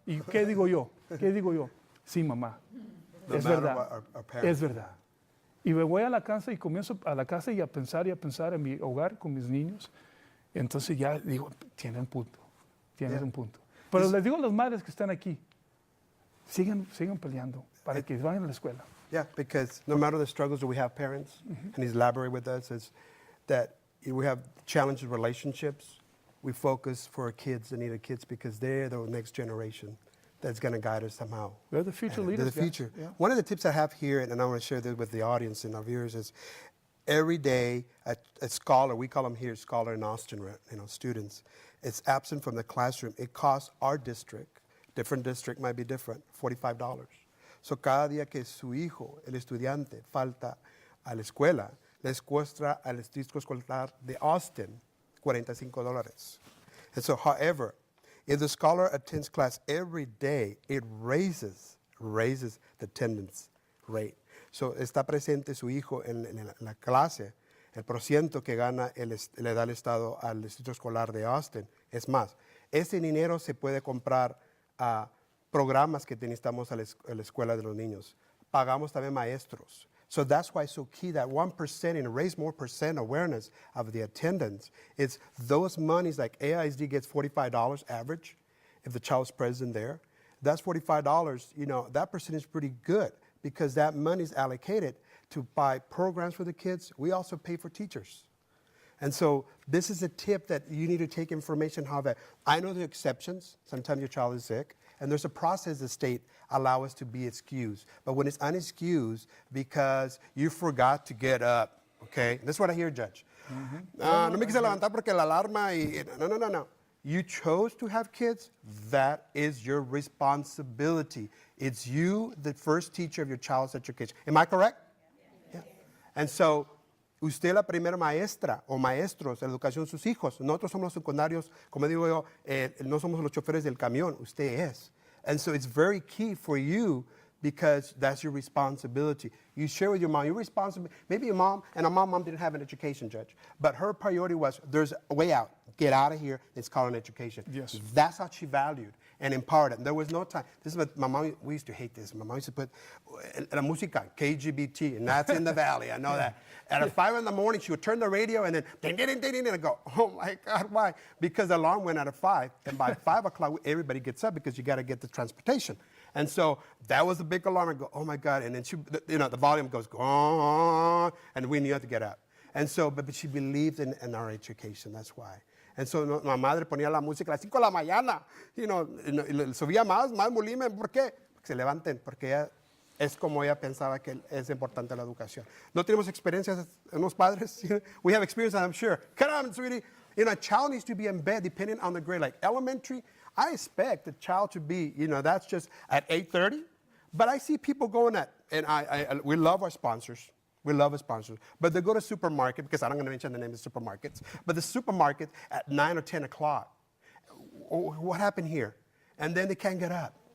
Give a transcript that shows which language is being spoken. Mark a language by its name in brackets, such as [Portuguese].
[Spanish] ¿Y qué digo yo? Sí, mamá. Es verdad. Es verdad. Y me voy a la casa y comienzo a la casa y a pensar en mi hogar con mis niños. Y entonces ya digo, tienes un punto. Pero les digo a las madres que están aquí, sigan peleando para que vayan a la escuela. [English] Yeah, because no matter the struggles that we have, parents, and he's elaborated with us, is that we have challenging relationships. We focus for our kids, the needed kids, because they're the next generation that's going to guide us somehow. They're the future leaders. They're the future. Yeah. One of the tips I have here, and I want to share this with the audience and our viewers, is every day a scholar, we call them here scholar in Austin, students, it's absent from the classroom. It costs our district, different district might be different, $45. [Spanish] So cada día que su hijo, el estudiante, falta a la escuela, les cuesta al distrito escolar de Austin $45. [English] And so, however, if the scholar attends class every day, it raises the attendance rate. [Spanish] So está presente su hijo en la clase, el porciento que gana le da el Estado al distrito escolar de Austin es más. Ese dinero se puede comprar a programas que necesitamos a la escuela de los niños. Pagamos también maestros. [English] So that's why it's so key that 1% and raise more percent awareness of the attendance. It's those monies, like AISD gets $45 average if the child's present there. That's $45, that percentage is pretty good because that money is allocated to buy programs for the kids. We also pay for teachers. And so this is a tip that you need to take information how that. I know the exceptions. Sometimes your child is sick. And there's a process the state allow us to be excused. But when it's unexcused because you forgot to get up, okay? That's what I hear, Judge. [Spanish] No me quise levantar porque la alarma y... No. [English] You chose to have kids. That is your responsibility. It's you, the first teacher of your child's education. Am I correct? Yeah. [Spanish] And so, usted la primera maestra o maestros de la educación de sus hijos. Nosotros somos los secundarios, como digo yo, no somos los choferes del camión. Usted es. [English] And so it's very key for you because that's your responsibility. You share with your mom. You're responsible. Maybe your mom, and our mom didn't have an education, Judge, but her priority was there's a way out. Get out of here. It's called an education. Yes. That's how she valued and empowered it. There was no time. This is what my mom, we used to hate this. My mom used to put [Spanish] la música, [English] KGBT, and that's in the valley. I know that. And at 5 in the morning, she would turn the radio and then ding, ding, ding, ding, and I go, oh my God, why? Because the alarm went out at 5, and by 5 o'clock, everybody gets up because you got to get the transportation. And so that was a big alarm. I go, oh my God. And then she, the volume goes, on, and we knew how to get up. And so, but she believed in our education. That's why. [Spanish] And so, la madre ponía la música a las 5 de la mañana. Subía más volumen. ¿Por qué? Porque se levanten, porque ella es como ella pensaba que es importante la educación. No tenemos experiencias en los padres. [English] We have experience, I'm sure. Come on, sweetie. A child needs to be in bed depending on the grade. Like elementary, I expect the child to be, that's just at 8:30. But I see people going and we love our sponsors. We love our sponsors. But they go to supermarket, because I'm not going to mention the name of the supermarkets, but the supermarket at 9 or 10 o'clock. What happened here? And then they can't get up.